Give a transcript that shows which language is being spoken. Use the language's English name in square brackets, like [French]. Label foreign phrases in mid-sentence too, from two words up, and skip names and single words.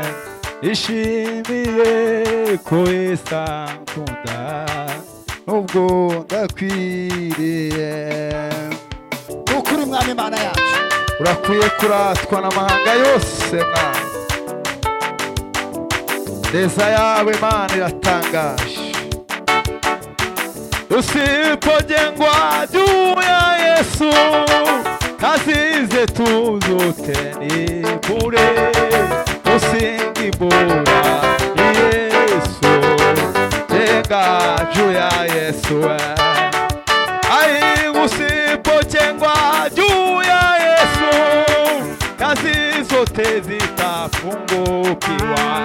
[Kinyarwanda] Nishimiye ko Yesu ankunda, ubwo ndakwiriye. Ukuri mwami Imana yacu, urakwiye kuratwa n'amahanga yose Mana. Neza yawe Mana iratangaje. [Swahili] Usipojengwa juu ya Yesu, kazi zetu zote ni bure. Msingi bora ni Yesu, jenga juu ya Yesu. Ai, usipojengwa juu ya Yesu, kazi zote zitafungukiwa.